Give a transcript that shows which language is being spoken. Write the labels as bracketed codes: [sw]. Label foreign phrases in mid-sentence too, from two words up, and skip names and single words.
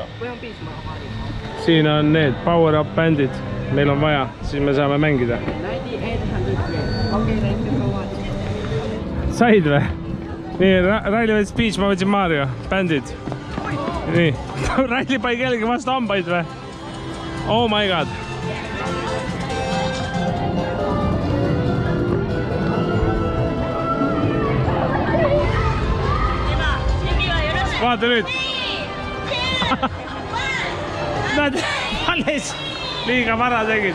[et] Siin on need [en] power up [et] bändid. Meil on vaja, siis me saame mängida. 9800 okay, said või? Nii, Raili võttis Peach, ma võtsin Mario. Bändid. Nii. Raili pai kellegi vastu hambaid või? [en] Oh my god. [et] Vaata nüüd. Nad alles liiga vara tegid.